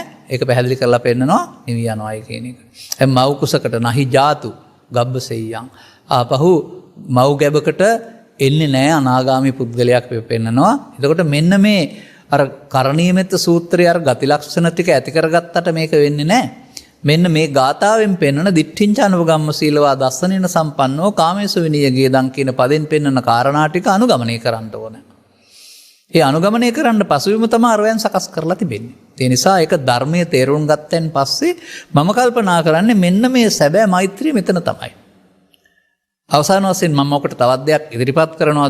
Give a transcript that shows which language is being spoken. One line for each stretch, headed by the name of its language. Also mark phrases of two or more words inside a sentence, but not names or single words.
Sinhala: ඒක පැහැදිලි කරලා පෙන්නනවා නිවී යනවායි කියන එක. දැන් මව් කුසකට
Pali: නහි ජාතු ගබ්බසෙය්‍යං
Sinhala: ආපහු මව් ගැබකට එන්නේ නැහැ අනාගාමී පුද්ගලයක් පෙන්නනවා. එතකොට මෙන්න මේ අර කරණීයමෙත්ත සූත්‍රයේ අර ගති ලක්ෂණ ටික ඇති කරගත්තට මේක වෙන්නේ නැහැ. මෙන්න මේ ගාථාවෙන් පෙන්වන
Pali: දිට්ඨිංච අනුගම්ම සීලවා දස්සනේන සම්පන්නෝ කාමේසු විනීය දන්
Sinhala: කියන පදෙන් පෙන්වන කාරණා ටික අනුගමනය කරන්න ඕන. ඒ අනුගමනය කරන්න පසුවිම තමයි අරයන් සකස් කරලා තිබෙන්නේ. ඒ නිසා ඒක ධර්මයේ තේරුම් ගත්තෙන් පස්සේ මම කල්පනා කරන්නේ මෙන්න මේ සැබෑ මෛත්‍රිය මෙතන තමයි. අවසාන වශයෙන් මම ඔකට තවත් දෙයක් ඉදිරිපත් කරනවා.